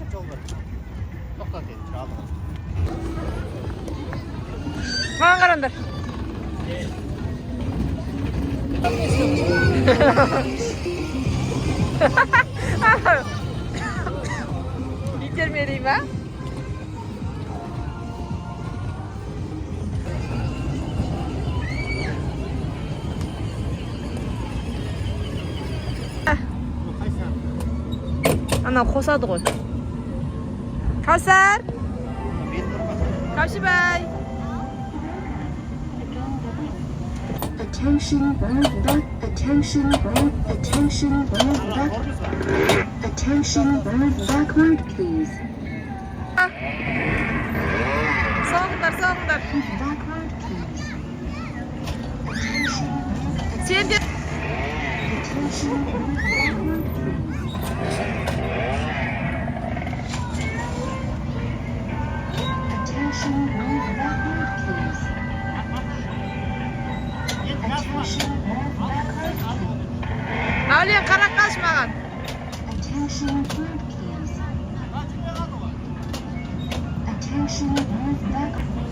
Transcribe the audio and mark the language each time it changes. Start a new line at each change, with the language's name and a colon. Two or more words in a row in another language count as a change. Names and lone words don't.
Uzbek: To'xtat endi, chiroqni.
Kazakh: Mаған қараңдар. Итермелей ма? Ана қосады ғой. Кәусар! Кәушібай!
English: Attention, move back. Attention, move backward, please.
Kazakh: Соңыңдар, соңыңдар.
English: Backward, please.
Kazakh: Сен де...
English: Attention, move backward, please. Attention, move backward, please. Attention, move backward, please.
Kazakh: Мәулен, қарап қалшы маған.
English: Attention, move, please. Attention, move backward.